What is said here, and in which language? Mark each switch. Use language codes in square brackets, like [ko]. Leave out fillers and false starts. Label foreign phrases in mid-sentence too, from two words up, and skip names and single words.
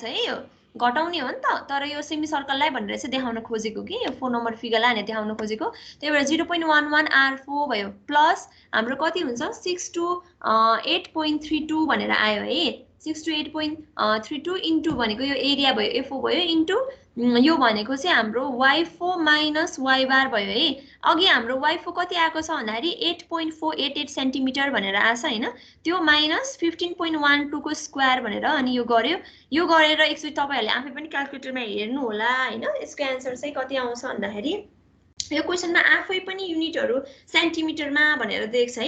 [ne] है यो घटाउने हो नि त तर यो सेमी सर्कललाई भनेर चाहिँ देखाउन खोजेको कि यो 4 नम्बर फिगरलाई हैन देखाउन खोजेको त्यही भएर 0.11 R4 भयो प्लस हाम्रो कति हुन्छ 6 to 8.32 भनेर आयो है 6 to 8.32 इन्टु भनेको यो एरिया भयो F4 भयो इन्टु यो भनेको चाहिँ हाम्रो y4 minus y bar भयो है अघि हाम्रो y4 कति आएको छ भन्दाखेरि 8.488 सेन्टिमिटर भनेर आछ हैन त्यो माइनस 15.12 को स्क्वायर भनेर अनि यो गर्यो यो गरेर एकचोटी तपाईहरुले आफै पनि क्याल्कुलेटरमा हेर्नु होला हैन यसको आन्सर चाहिँ कति आउँछ भन्दाखेरि यो क्वेसनमा आफै पनि युनिटहरु सेन्टिमिटरमा भनेर दिएको छ है।